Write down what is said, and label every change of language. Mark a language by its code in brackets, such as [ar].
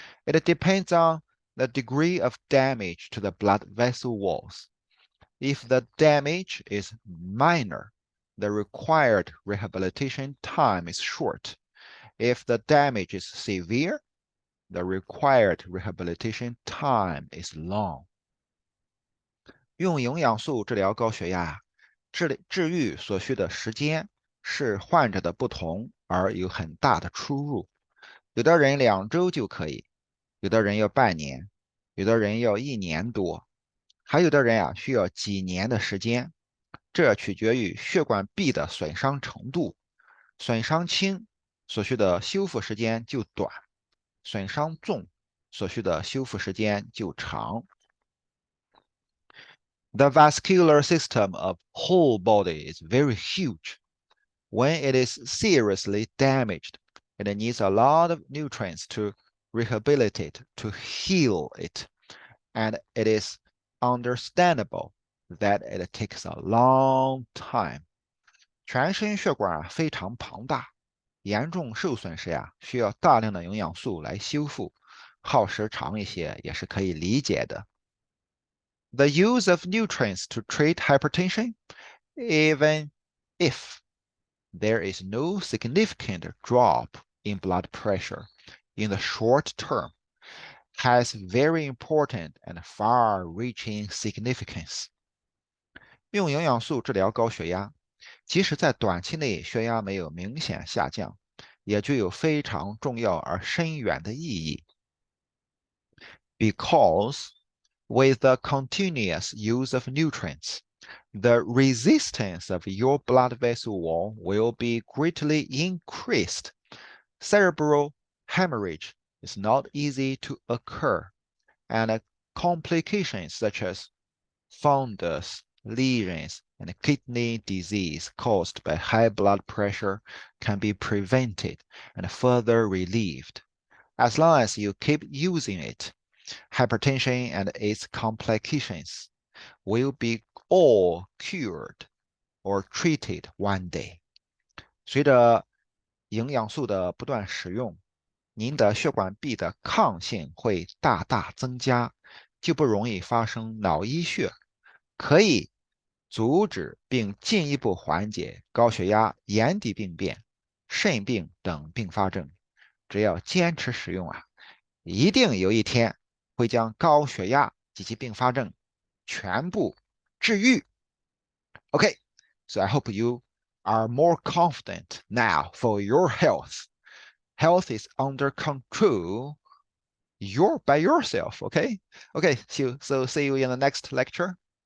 [en] It depends on the degree of damage to the blood vessel walls. If the damage is minor, the required rehabilitation time is short. If the damage is severe, the required rehabilitation time is long. [zh] 用营养素治疗高血压，治愈所需的时间是患者的不同而有很大的出入。有的人2周就可以，有的人要半年，有的人要1年多，还有的人需要几年的时间。这取决于血管壁的损伤程度，损伤轻，所需的修复时间就短；损伤重，所需的修复时间就长。 [en] The vascular system of whole body is very huge. When it is seriously damaged, it needs a lot of nutrients to rehabilitate, to heal it, and it is understandable that it takes a long time. [zh] 全身血管非常庞大，严重受损时需要大量的营养素来修复，耗时长一些也是可以理解的。 [en] The use of nutrients to treat hypertension, even if there is no significant drop in blood pressure in the short term, has very important and far-reaching significance. [zh] 用营养素治疗高血压，即使在短期内血压没有明显下降，也具有非常重要而深远的意义。 [en] Because with the continuous use of nutrients, the resistance of your blood vessel wall will be greatly increased. Cerebral hemorrhage is not easy to occur, and complications such as fundus, lesions, and kidney disease caused by high blood pressure can be prevented and further relieved. As long as you keep using it, hypertension and its complications will be all cured or treated one day. [zh] 随着营养素的不断使用，您的血管壁的抗性会大大增加，就不容易发生脑溢血，可以阻止并进一步缓解高血压、眼底病变、肾病等并发症。只要坚持使用一定有一天会将高血压及其并发症全部治愈。 [en] Okay, so I hope you are more confident now for your health. Health is under control. You're by yourself, okay? Okay, so see you in the next lecture.